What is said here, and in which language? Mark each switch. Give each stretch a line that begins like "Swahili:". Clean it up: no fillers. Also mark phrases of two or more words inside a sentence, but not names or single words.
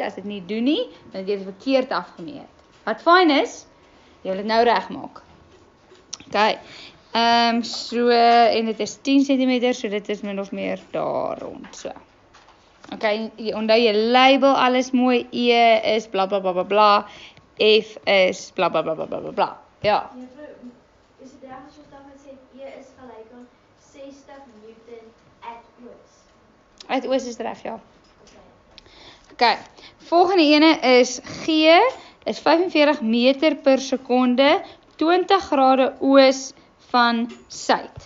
Afrikaans: As dit nie doen nie, dan het jy dit verkeerd afgemeet. Wat fyn is, jy wil dit nou regmaak. Okay. So en dit is 10 cm, so dit is min of meer daar rond, so. Okay, onthou jy label alles mooi. E is bla bla bla bla bla. F is bla bla bla bla bla bla. Ja. Juffrou, is dit reg as ons dan sê E is gelyk aan 60 Newton at oos? Uit oos is reg, ja. Okay. Volgende ene is G is 45 meter per sekonde, 20 grade oos van suid.